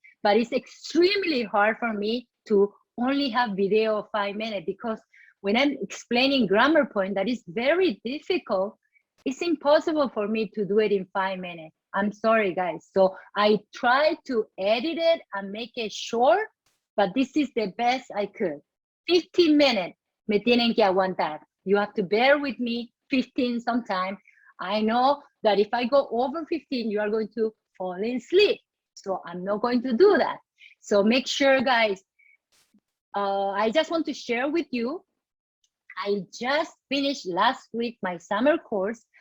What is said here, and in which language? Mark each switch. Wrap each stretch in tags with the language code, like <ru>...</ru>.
<en>But it's extremely hard for me to only have video of 5 minutes, because when I'm explaining grammar point that is very difficult, it's impossible for me to do it in 5 minutes. I'm sorry, guys. So I try to edit it and make it short, but this is the best I could. 15 minutes,</en> <es>me tienen que aguantar.</es> <en>You have to bear with me, 15 sometime. I know that if I go over 15, you are going to fall asleep. So I'm not going to do that. So make sure, guys, I just want to share with you, I just finished last week my summer course.</en>